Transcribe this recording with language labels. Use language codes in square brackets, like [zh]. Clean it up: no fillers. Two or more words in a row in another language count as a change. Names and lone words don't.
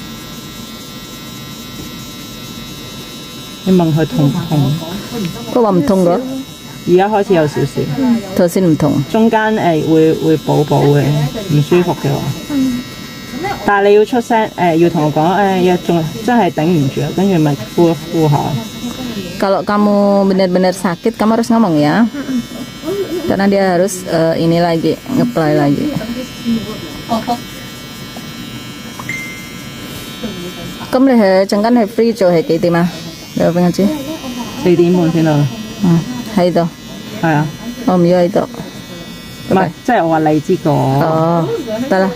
[yue] 你問佢痛唔痛？佢話唔痛㗎。而家開始有少少。頭先唔痛。中間會補嘅，唔舒服嘅話。但係你要出聲要同我講仲真係頂唔住，跟住咪敷一敷下。 [id] Kalau kamu benar-benar sakit, kamu harus ngomong ya. Karena dia harus ini lagi, nge-apply lagi. [yue] 咁你係陣間係 free 做係幾點啊？你話俾我知。 4點半先到。喺度。係啊，我唔要喺度。唔係，即係我話荔枝角。哦，得啦，